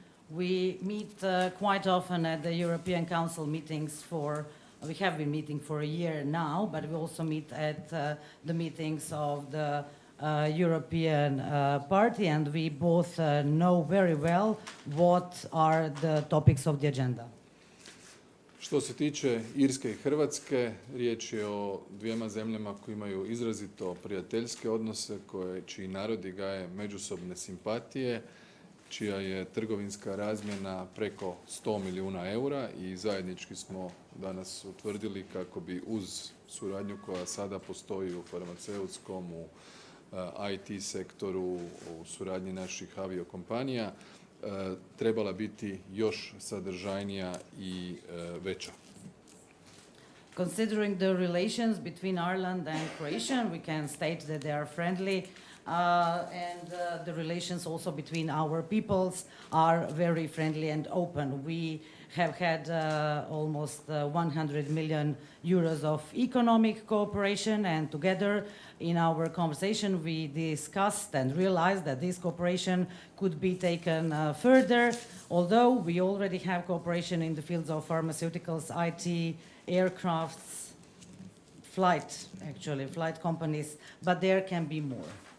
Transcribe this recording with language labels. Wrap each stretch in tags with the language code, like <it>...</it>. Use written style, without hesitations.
<en>We meet quite often at the European Council meetings we have been meeting for a year now, but we also meet at the meetings of the European Party, and we both know very well what are the topics of the agenda.</en> <hr>Što se tiče Irske i Hrvatske, riječ je o dvijema zemljama koje imaju izrazito prijateljske odnose, čiji narodi gaje međusobne simpatije, čija je trgovinska razmjena preko 100 milijuna eura i zajednički smo danas utvrdili kako bi uz suradnju koja sada postoji u farmaceutskom, u IT sektoru, u suradnji naših aviokompanija, trebala biti još sadržajnija i veća.</hr> <en>Considering the relations between Ireland and Croatia, we can state that they are friendly, and the relations also between our peoples are very friendly and open. We have had almost 100 million euros of economic cooperation, and together in our conversation we discussed and realized that this cooperation could be taken further, although we already have cooperation in the fields of pharmaceuticals, IT, aircrafts, flight companies, but there can be more.</en>